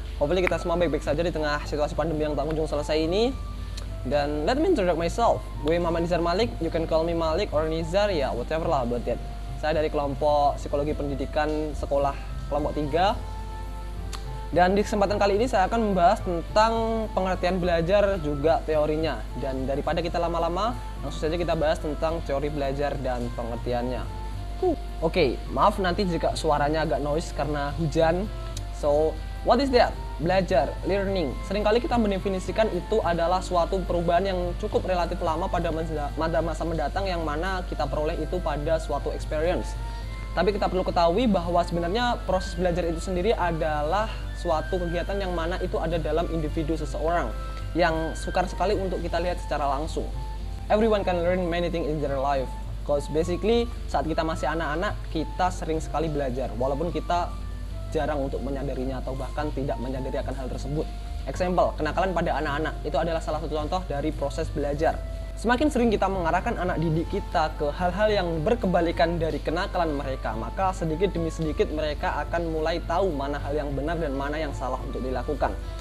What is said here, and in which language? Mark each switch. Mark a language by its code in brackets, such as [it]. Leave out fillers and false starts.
[id] Hopefully kita semua baik-baik saja di tengah situasi pandemi yang tak kunjung selesai ini. [en] Dan let me introduce myself. Gue Muhammad Nizar Malik, you can call me Malik or Nizar, ya whatever lah about that. [id] Saya dari kelompok psikologi pendidikan sekolah kelompok 3. Dan di kesempatan kali ini saya akan membahas tentang pengertian belajar juga teorinya. Dan daripada kita lama-lama, langsung saja kita bahas tentang teori belajar dan pengertiannya. Oke, maaf nanti jika suaranya agak noise karena hujan. [en] So, what is that? [id] Belajar, [en] learning. [id] Seringkali kita mendefinisikan itu adalah suatu perubahan yang cukup relatif lama pada masa mendatang yang mana kita peroleh itu pada suatu experience. Tapi kita perlu ketahui bahwa sebenarnya proses belajar itu sendiri adalah suatu kegiatan yang mana itu ada dalam individu seseorang yang sukar sekali untuk kita lihat secara langsung. [en] Everyone can learn many things in their life. Because basically [id] saat kita masih anak-anak kita sering sekali belajar walaupun kita jarang untuk menyadarinya atau bahkan tidak menyadari akan hal tersebut. Example, kenakalan pada anak-anak itu adalah salah satu contoh dari proses belajar. Semakin sering kita mengarahkan anak didik kita ke hal-hal yang berkebalikan dari kenakalan mereka, maka sedikit demi sedikit mereka akan mulai tahu mana hal yang benar dan mana yang salah untuk dilakukan.